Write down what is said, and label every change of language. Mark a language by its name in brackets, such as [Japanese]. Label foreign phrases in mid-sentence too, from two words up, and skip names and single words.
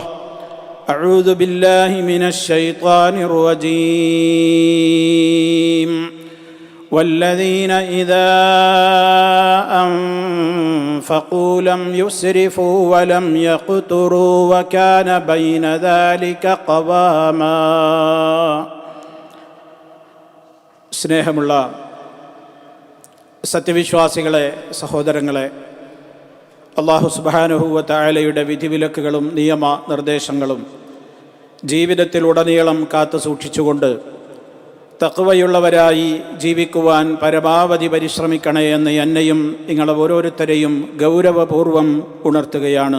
[Arabic] أعوذ بالله من الشيطان الرجيم. والذين إذا أنفقوا لم يسرفوا ولم يقتروا وكان بين ذلك قواما. [Malayalam] സ്നേഹമുള്ള സത്യവിശ്വാസികളെ, സഹോദരങ്ങളെ, അല്ലാഹു [Arabic] سبحانه وتعالى [Malayalam] വിധിവിലക്കുകളും നിയമ നിർദ്ദേശങ്ങളും ജീവിതത്തിലുടനീളം കാത്തു സൂക്ഷിച്ചുകൊണ്ട് തഖ്വയുള്ളവരായി ജീവിക്കുവാൻ പരമാവധി പരിശ്രമിക്കണേ എന്ന് എന്നെയും നിങ്ങളെ ഓരോരുത്തരെയും ഗൗരവപൂർവം ഉണർത്തുകയാണ്.